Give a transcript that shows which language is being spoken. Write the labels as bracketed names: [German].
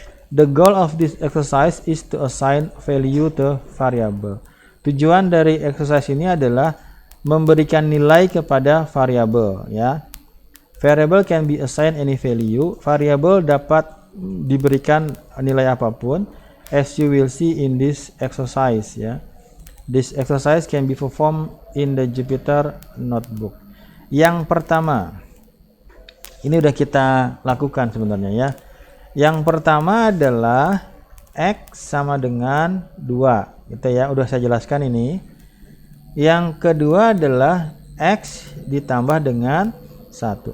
[English] The goal of this exercise is to assign value to variable. [Indonesian] Tujuan dari exercise ini adalah memberikan nilai kepada variabel ya. [English] Variable can be assigned any value. [Indonesian] Variable dapat diberikan nilai apapun, [English] as you will see in this exercise ya. This exercise can be performed in the Jupyter notebook. [Indonesian] Yang pertama, ini udah kita lakukan sebenarnya ya. Yang pertama adalah X sama dengan 2 gitu ya, udah saya jelaskan ini. Yang kedua adalah X ditambah dengan 1.